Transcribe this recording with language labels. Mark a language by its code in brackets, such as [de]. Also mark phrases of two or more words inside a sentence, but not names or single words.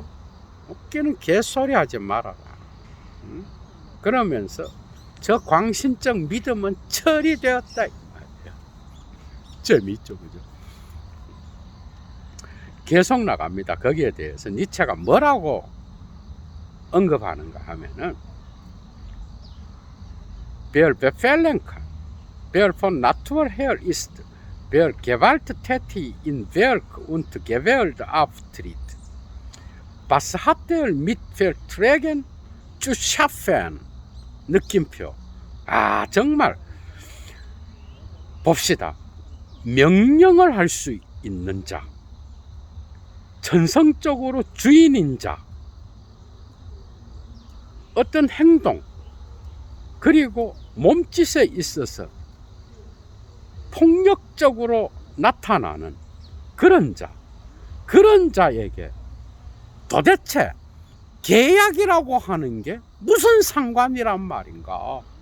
[ko] 웃기는 개소리 하지 말아라. 그러면서 저 광신적 믿음은 처리되었다 이 말이야. 재미있죠, 그죠? 계속 나갑니다. 거기에 대해서 니체가 뭐라고 언급하는가 하면은 별 [de] Befehlenkann, 별 von Natur her ist, 별 gewalttätig in Werk und Gewalt auftritt. Was hat mit Verträgen zu schaffen? [ko] 느낌표. 아, 정말 봅시다. 명령을 할 수 있는 자, 천성적으로 주인인 자, 어떤 행동 그리고 몸짓에 있어서 폭력적으로 나타나는 그런 자, 그런 자에게 도대체 계약이라고 하는 게 무슨 상관이란 말인가?